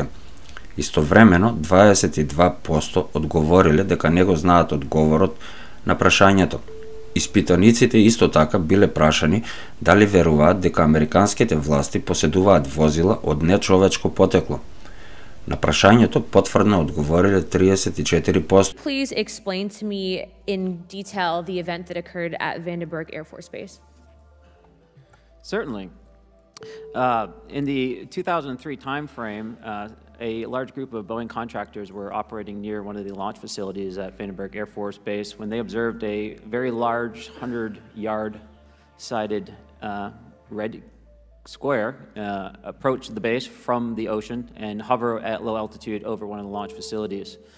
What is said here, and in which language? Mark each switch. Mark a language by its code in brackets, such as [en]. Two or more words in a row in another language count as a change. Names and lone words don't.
[mk] Истовремено, 22% одговориле дека не го знаат одговорот на прашањето. Испитаниците исто така биле прашани дали веруваат дека американските власти поседуваат возила од нечовечко потекло. На прашањето потврдно одговориле 34%. [en] Please explain to me in detail the event that occurred at Vandenberg Air Force Base. Certainly. In the 2003 timeframe, a large group of Boeing contractors were operating near one of the launch facilities at Vandenberg Air Force Base when they observed a very large 100-yard-sided red square approach the base from the ocean and hover at low altitude over one of the launch facilities.